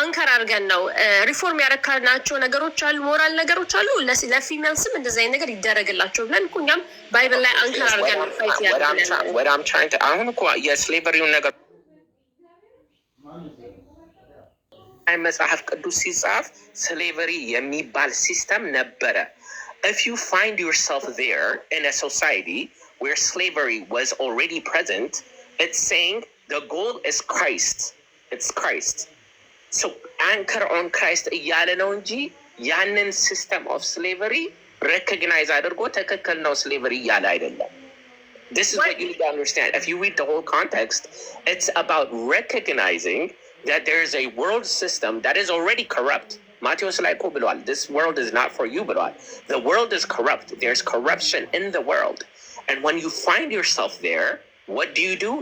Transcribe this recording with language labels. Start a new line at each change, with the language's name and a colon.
Amharic: አንከር አድርገን ነው ሪፎርም ያረካናቸው ነገሮች አሉ፣ ሞራል ነገሮች አሉ። ለፊሜልስም እንደዛ አይነት ነገር ይደረግላቸው ብለን እኮ እኛም ባይብል ላይ አንከር አድርገን ነው ፋይት ያደርጋለን።
English: what I'm trying to
Amharic: አሁን እኮ የስሌቨሪውን ነገር መጽሐፍ ቅዱስ ሲጻፍ slavery የሚባል ሲስተም ነበረ.
English: If you find yourself there in a society where slavery was already present, it's saying the goal is Christ. It's Christ. So anchor on Christ
Amharic: እያለ ነው እንጂ ያንን
English: system of slavery recognize
Amharic: አድርጎ ትክክል ነው
English: slavery
Amharic: እያለ አይደለም.
English: This is what you need to understand. If you read the whole context, it's about recognizing that there is a world system that is already corrupt. Matthios
Amharic: ላይ እኮ ብለዋል,
English: this world is not for you
Amharic: ብለዋል.
English: The world is corrupt. There's corruption in the world. And when you find yourself there, what do?